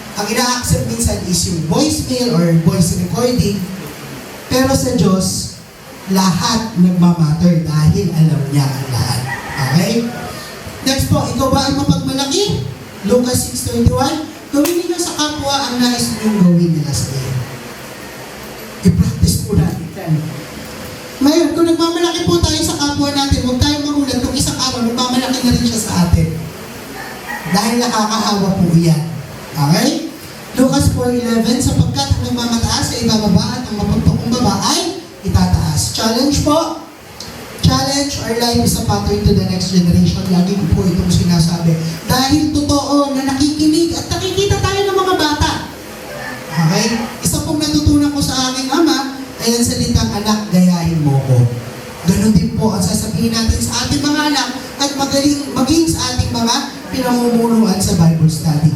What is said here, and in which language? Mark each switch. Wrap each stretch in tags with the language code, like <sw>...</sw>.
<tl>Ang ina-accept minsan is yung voicemail or voice recording. Pero sa Diyos, lahat nagmamatter dahil alam niya ang lahat. Okay? Next po, ikaw ba ay mapagmalaki? Lucas 6:21. Gawin niyo sa kapwa ang nais niyong gawin nila sa iyo. I-practice po natin yan. Ngayon, kung nagmamalaki po tayo sa kapwa natin, huwag tayong magulat kung isang araw, nagmamalaki na rin siya sa atin. Dahil nakakahawa po yan. Okay? Lucas 4:11, sapagkat ang nagmamataas ay ibababa at ang mapagpakumbaba ay itataas. Challenge po.</tl> <en>Challenge, our life is a pattern to the next generation.</en> <tl>Lagi ko po itong sinasabi. Dahil totoo na nakikinig at nakikita tayo ng mga bata. Okay? Isa pong natutunan ko sa aking ama ay ang salitang anak, gayahin mo ko. Ganon din po ang sasabihin natin sa ating mga anak at maging sa ating mga pinamumunuan sa Bible study.</tl>